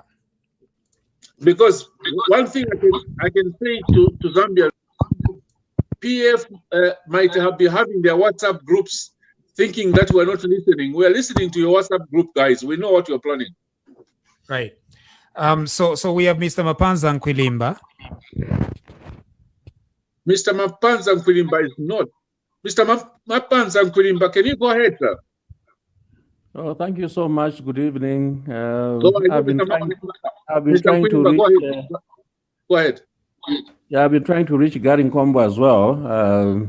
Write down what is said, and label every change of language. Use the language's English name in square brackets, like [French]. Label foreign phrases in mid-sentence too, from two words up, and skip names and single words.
[English] Because one thing I can say to Zambia, PF might be having their WhatsApp groups thinking that we're not listening. We're listening to your WhatsApp group, guys. We know what you're planning. Right. So we have Mr. Mapanza Nkwilimba. Mr. Mapanza Nkwilimba is not. Mr. Mapanza Nkwilimba, can you go ahead, sir? Oh, thank you so much. Good evening. I've been trying to reach. Go ahead. Yeah, I've been trying to reach Gary Nkombo as well.